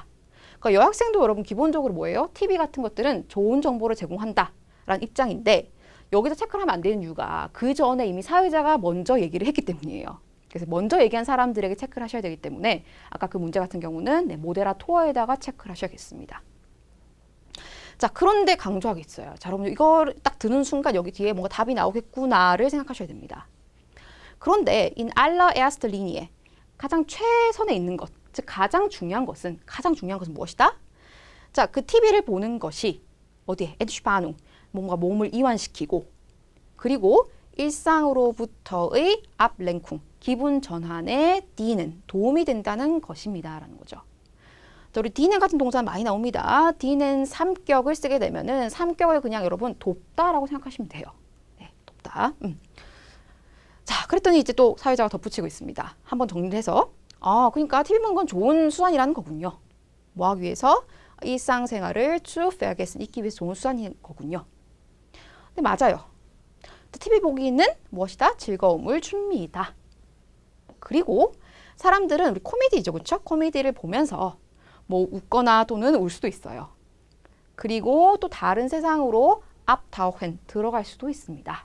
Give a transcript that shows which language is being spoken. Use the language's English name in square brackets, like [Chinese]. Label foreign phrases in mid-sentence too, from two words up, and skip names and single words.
[Korean] 그러니까 여학생도 여러분 기본적으로 뭐예요? TV 같은 것들은 좋은 정보를 제공한다라는 입장인데 여기서 체크를 하면 안 되는 이유가 그 전에 이미 사회자가 먼저 얘기를 했기 때문이에요. 그래서 먼저 얘기한 사람들에게 체크를 하셔야 되기 때문에 아까 그 문제 같은 경우는 모데라토어에다가 체크를 하셔야겠습니다. 자, 그런데 강조하게 있어요. 자, 여러분 이걸 딱 드는 순간 여기 뒤에 뭔가 답이 나오겠구나를 생각하셔야 됩니다. 그런데 [German] in allererster Linie [Korean] 가장 최선에 있는 것, 즉 가장 중요한 것은 무엇이다? 자, 그 TV를 보는 것이 어디에? Entspannung, 뭔가 몸을 이완시키고 그리고 일상으로부터의 Ablenkung, 기분 전환에 dienen, 도움이 된다는 것입니다. 라는 거죠. 자, 우리 dienen 같은 동사는 많이 나옵니다. dienen 삼격을 쓰게 되면은 삼격을 그냥 여러분 돕다라고 생각하시면 돼요. 네, 돕다. 자, 그랬더니 이제 또 사회자가 덧붙이고 있습니다. 한번 정리를 해서 그러니까 TV 보는 건 좋은 수단이라는 거군요. 뭐 하기 위해서? 일상생활을 [German] zu vergessen, [Korean] 잊기 위해서 좋은 수단인 거군요. 근데 맞아요. TV 보기는 무엇이다? 즐거움을 줍니다. 그리고 사람들은 우리 코미디죠, 그렇죠? 코미디를 보면서 뭐 웃거나 또는 울 수도 있어요. 그리고 또 다른 세상으로 abtauchen, 들어갈 수도 있습니다.